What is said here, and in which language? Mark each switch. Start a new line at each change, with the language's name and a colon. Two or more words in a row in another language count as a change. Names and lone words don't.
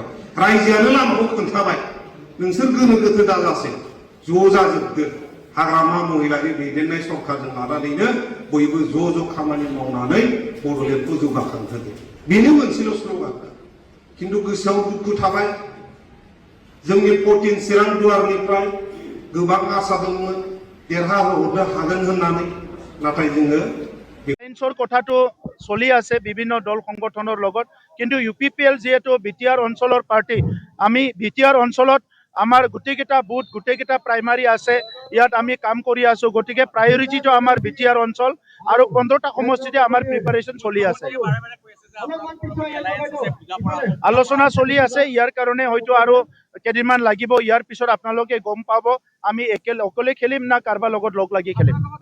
Bodo: रायजोआनो लामाखौ खोन्थाबाय नोंसोर गोनो गोथो दाजासै ज' जाजोबदो हाग्रामा महिलारि दैदेननाय सरकारजों लानानैनो बयबो ज' खामानि मावनानै बड'लेण्डखौ जौगाखांहोदो बेनो मोनसेल' स्ल'गान। खिन्थु गोसोआव दुखु थाबाय जोंनि 14 चिरां दुवारनिफ्राय गोबां आसा दंमोन देरहाहरनो हागोन होननानै नाथाय जोङो
Assamese: এলায়েন্সৰ কথাটো চলি আছে বিভিন্ন দল সংগঠনৰ লগত কিন্তু UPPL যেহেতু BTR অঞ্চলৰ পাৰ্টি আমি BTR অঞ্চলত আমাৰ গোটেইকেইটা বুথ গোটেইকেইটা প্ৰাইমাৰী আছে ইয়াত আমি কাম কৰি আছো গতিকে প্ৰায়োৰিটিটো আমাৰ BTR অঞ্চল আৰু 15টা সমষ্টিতে আমাৰ প্ৰিপাৰেচন চলি আছে আলোচনা চলি আছে ইয়াৰ কাৰণে হয়তো আৰু কেইদিনমান লাগিব ইয়াৰ পিছত আপোনালোকে গম পাব আমি অকলে খেলিম না কাৰোবাৰ লগত লগ লাগি খেলিম।